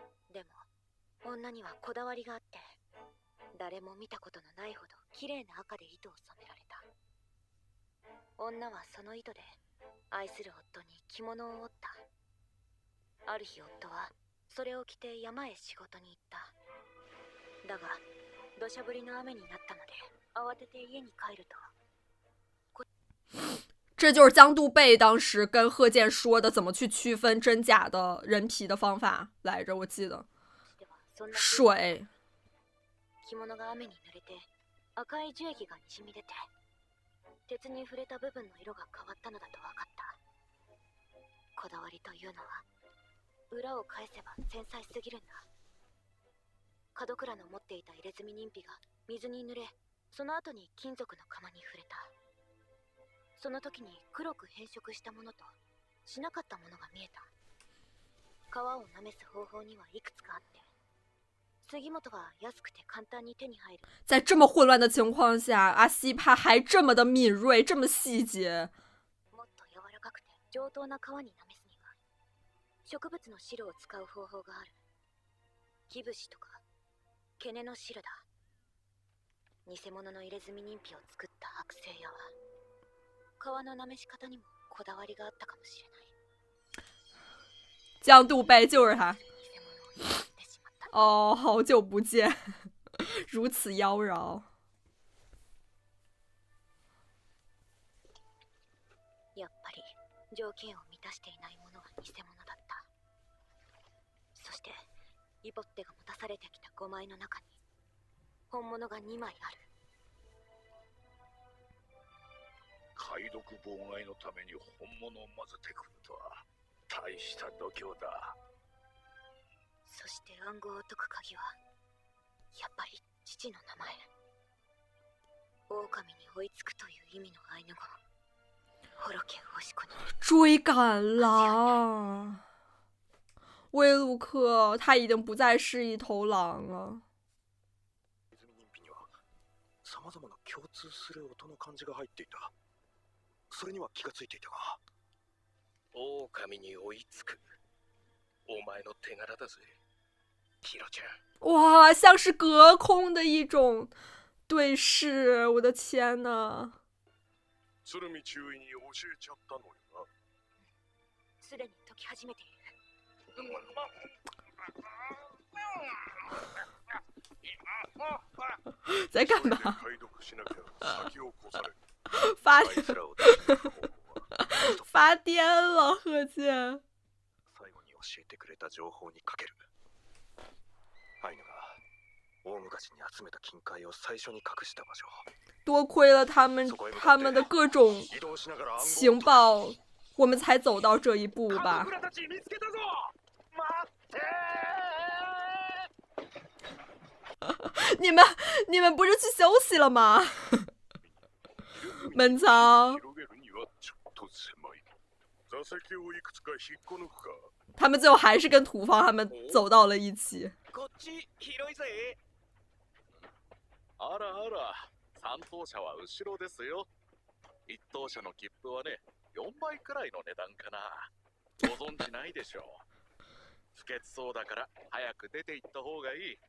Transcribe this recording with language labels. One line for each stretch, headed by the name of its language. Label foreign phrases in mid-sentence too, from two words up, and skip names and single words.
Japanese: でも女にはこだわりがあって、誰も見たことのないほど綺麗な赤で糸を染められた。女はその糸で愛する夫に着物を織った。ある日夫はそれを着て山へ仕事に行った。だが土砂降りの雨になったので慌てて家に帰ると。
Chinese: 这就是江度贝当时跟贺建说的怎么去区分真假的人皮的方法来着，我记得。
Japanese: 水。着物が雨に濡れて赤い樹液がにじみ出て、鉄に触れた部分の色が変わったのだと分かった。こだわりというのは裏を返せば繊細すぎるんだ。門倉の持っていた入れ墨人皮が水に濡れ、その後に金属の釜に触れた。その時に黒く変色したものとしなかったものが見えた。皮をなめす方法にはいくつかあって、杉本は安くて簡単に手に入る。
Chinese: 在这么混乱的情况下，阿西帕还这么的敏锐，这么细节。
Japanese: もっと柔らかくて上等な皮になめすには植物の汁を使う方法がある。木節とかケネの汁だ。偽物の入れ墨人皮を作った剥製屋は皮のなめし方にもこだわりがあったかもしれない。
Chinese: 江度贝就是他。哦，好久不见，如此妖娆。
Japanese: やっぱり条件を満たしていないものは偽物だった。そしてイボッテが持たされてきた5枚の中に本物が2枚ある。解読妨害のために本物を混ぜてくるとは大した度胸だ。そして暗号を解く鍵はやっぱり父の名前。狼に追いつくという意味のアイヌ語。ホロケオシコに
Chinese: 追赶狼。威鲁克他已经不再是一头狼了。
Japanese: さまざまな共通する音の漢字が入っていた。それには気がついていたが。狼に追いつく。お前の手柄だぜ。
Chinese: 哇，像是隔空的一种对视，我的天哪！
Japanese: 鶴見中尉に教えちゃったのよな。すでに解き始めている。
Chinese: 在干嘛？发癫了，贺建。
Japanese: 最後に教えてくれた情報にかける。アイヌが大昔に集めた金塊を最初に隠した場所。
Chinese: 多亏了他们的各种情报，我们才走到这一步吧。你们不是去休息了吗？门仓。他们最后还是跟土方他们走到了一起。
Japanese: あらあら、三等車は後ろですよ。一等車の切符はね、4倍くらいの値段かな。ご存知ないでしょう。不潔そうだから早く出て行った方がいい。